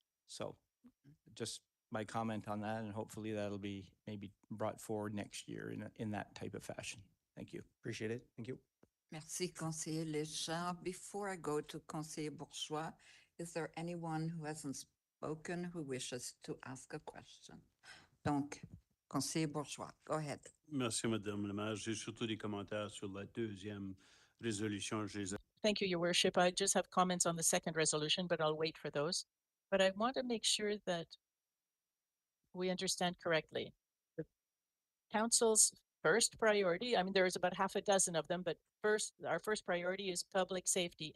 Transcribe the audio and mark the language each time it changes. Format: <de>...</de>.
<en>So just my comment on that, and hopefully that'll be maybe brought forward next year in that type of fashion. Thank you. Appreciate it. Thank you.</en> <fr>Merci, Conseiller Léger.</fr> <en>Before I go to Conseiller Bourgeois, is there anyone who hasn't spoken who wishes to ask a question?</en> <fr>Donc, Conseiller Bourgeois,</fr> <en>go ahead.</en> <fr>Merci, Madame la maire. J'ai surtout des commentaires sur la deuxième résolution.</fr> <en>Thank you, Your Worship. I just have comments on the second resolution, but I'll wait for those. But I want to make sure that we understand correctly. The council's first priority, I mean, there's about half a dozen of them, but our first priority is public safety.</en>